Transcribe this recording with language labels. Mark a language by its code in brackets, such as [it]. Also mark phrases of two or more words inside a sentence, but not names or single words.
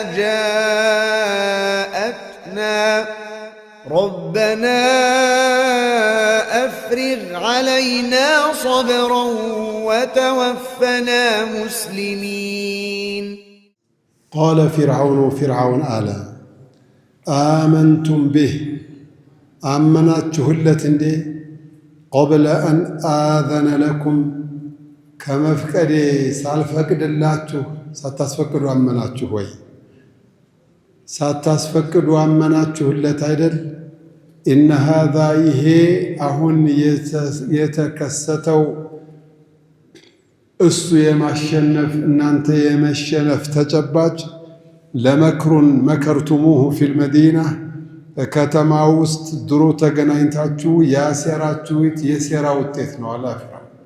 [ar] جاءتنا ربنا أفرغ علينا صبرا وتوفنا مسلمين قال فرعون آلا آمنتم به [am] አመናችሁለት እንዴ? [ar] قبل أن آذن لكم [am] ከመፍቀዴ ሳልፈቅድላችሁ ሳታስፈቅዱ አመናችሁ ወይ? ሳታስፈቅዱ አመናችሁለት አይደል? [ar] إن هذا [am] ይሄ አሁን የተከሰተው እሱ የማሸነፍ እናንተ የመሸነፍ ተጨባጭ [ar] لمكر مكرتموه في المدينة [am] ከተማ ውስጥ ድሮ ተገናኝታችሁ ያሰራችሁት የሴራ ውጤት ነው አለ ፍርዓውን።